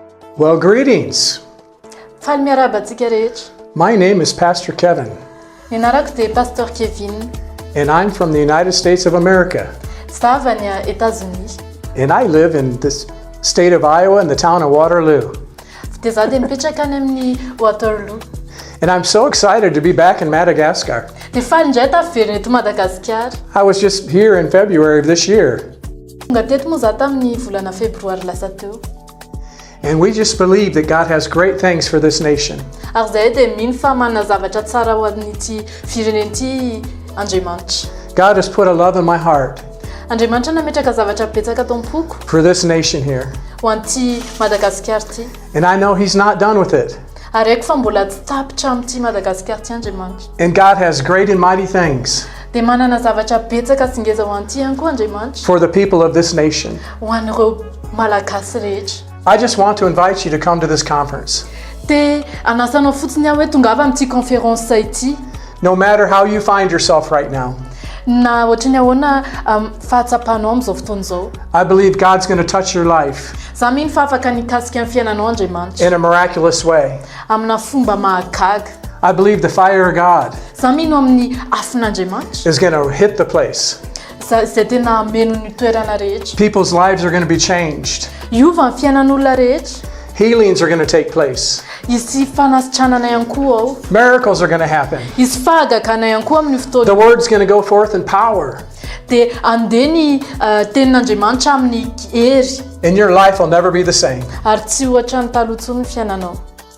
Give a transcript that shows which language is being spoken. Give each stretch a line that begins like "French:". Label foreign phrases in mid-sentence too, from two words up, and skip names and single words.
English: Well, greetings.
Malagasy: Faly miarahaba antsika rehetra.
English: My name is Pastor Kevin,
Malagasy: Ny anarako dia Pasteur Kevin.
English: and I'm from the United States of America.
Malagasy: Za avy any Etazonia.
English: And I live in this state of Iowa in the town of Waterloo.
Malagasy: Dia za dia mipetraka any amin'ny Waterloo.
English: And I'm so excited to be back in Madagascar.
Malagasy: Dia faly indray tafiverina eto Madagasikara.
English: I was just here in February of this year,
Malagasy: Tonga teto moa za tamin'ny volana febroary lasa teo.
English: and we just believe that God has great things for this nation.
Malagasy: Ary zahay dia mino fa manana zavatra tsara ho an'ity firenen'ity Andriamanitra.
English: God has put a love in my heart
Malagasy: Andriamanitra nametraka zavatra betsaka ato am-poko
English: for this nation here.
Malagasy: ho an'ity Madagasikara ity.
English: And I know He's not done with it.
Malagasy: Ary haiko fa mbola tsy tapitra amin'ity Madagasikara ity Andriamanitra.
English: And God has great and mighty things
Malagasy: Dia manana zavatra betsaka sy ngeza ho an'ity ihany koa Andriamanitra
English: for the people of this nation.
Malagasy: ho an'ireo malagasy rehetra.
English: I just want to invite you to come to this conference.
Malagasy: Dia anasanao fotsiny aho hoe tongava amin'ity conférence ity.
English: No matter how you find yourself right now,
Malagasy: Na ohatrany ahoana fahatsapanao amin'izao fotoana izao.
English: I believe God's going to touch your life
Malagasy: Za mino fa afaka nikasika amin'ny fiainanao Andriamanitra
English: in a miraculous way.
Malagasy: amina fomba mahagaga.
English: I believe the fire of God
Malagasy: Za mino amin'ny afin'Andriamanitra
English: is going to hit the place.
Malagasy: izay tena meno ny toerana rehetra.
English: People's lives are going to be changed.
Malagasy: Iova ny fiainan'olona rehetra.
English: Healings are going to take place.
Malagasy: Isy fanasitranana ihany koa ao.
English: Miracles are going to happen.
Malagasy: Isy fahagagana ihany koa amin'ny
English: The
Malagasy: fotoana.
English: word's going to go forth in power,
Malagasy: Dia andeha ny tenin'Andriamanitra amin'ny hery
English: and your life will never be the same.
Malagasy: ary tsy ohatra ny taloha intsony ny fiainanao.